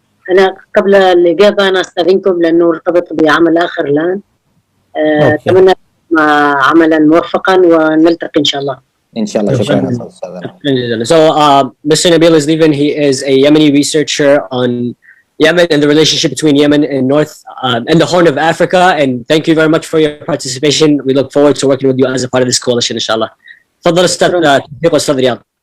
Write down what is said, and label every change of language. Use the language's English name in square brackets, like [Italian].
[Arabic] أنا قبل الإجابة أنا أستأذنكم لأنه ارتبط بعمل آخر الآن. أتمنى عملا موفقا ونلتقي إن شاء الله. ان شاء الله. شكرا استاذ. [English] So Mr. Nabil is leaving. He is a Yemeni researcher on Yemen and the relationship between Yemen and and the Horn of Africa. And thank you very much for your participation. We look forward to working with you as a part of this coalition, inshallah. [Arabic] تفضل استاذ توفيق واستاذ رياض.